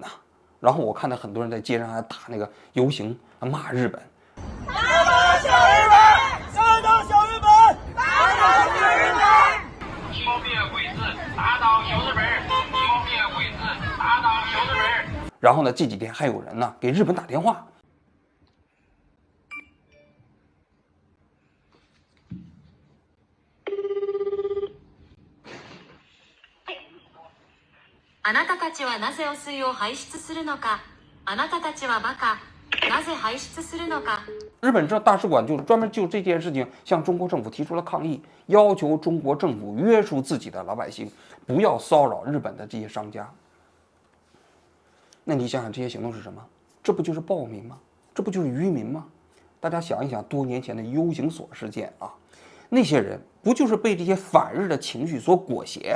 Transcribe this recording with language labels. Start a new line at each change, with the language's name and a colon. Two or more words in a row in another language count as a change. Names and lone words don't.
Chinese: 然后我看到很多人在街上还打那个游行，骂日本。打倒小日本！打倒小日本！打倒小日本！消灭鬼子！打倒小日本！消灭鬼子！打倒小日本！然后呢，这几天还有人呢给日本打电话。
Japanese: あなたたちはなぜ汚水を排出するのか？あなたたちはバカ。なぜ排出するのか？
Chinese: 日本这大使馆就专门就这件事情向中国政府提出了抗议，要求中国政府约束自己的老百姓，不要骚扰日本的这些商家。那你想想，这些行动是什么？这不就是暴民吗？这不就是愚民吗？大家想一想，多年前的 U 型锁事件啊，那些人不就是被这些反日的情绪所裹挟？